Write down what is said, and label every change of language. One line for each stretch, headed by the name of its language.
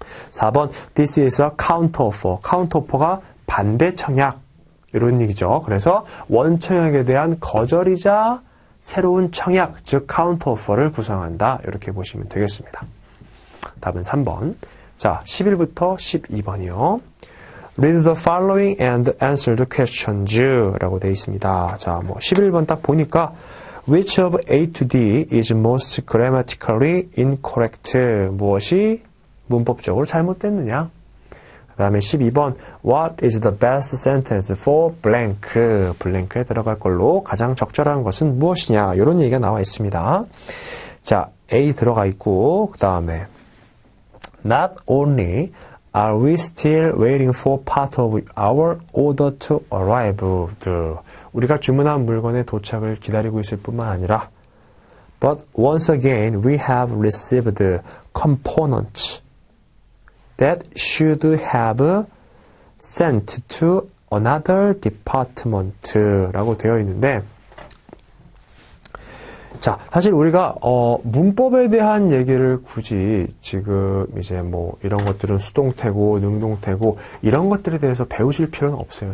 Korean: 4번
English: This is a counteroffer.
Korean: counteroffer가 반대 청약 이런 얘기죠. 그래서 원청약에 대한 거절이자 새로운 청약 즉 counteroffer를 구성한다. 이렇게 보시면 되겠습니다. 답은 3번. 자, 11부터 12번이요.
English: Read the following and answer the questions
Korean: 라고 되어 있습니다. 자, 11번 딱 보니까
English: Which of A to D is most grammatically incorrect?
Korean: 무엇이 문법적으로 잘못됐느냐? 그 다음에 12번
English: What is the best sentence for blank?
Korean: 블랭크에 들어갈 걸로 가장 적절한 것은 무엇이냐? 이런 얘기가 나와 있습니다. 자, A 들어가 있고 그 다음에
English: Not only are we still waiting for part of our order to arrive.
Korean: 우리가 주문한 물건의 도착을 기다리고 있을 뿐만 아니라
English: But once again we have received components. that should have sent to another department
Korean: 라고 되어 있는데, 자, 사실 우리가 문법에 대한 얘기를 굳이 지금 이제 뭐 이런 것들은 수동태고 능동태고 이런 것들에 대해서 배우실 필요는 없어요.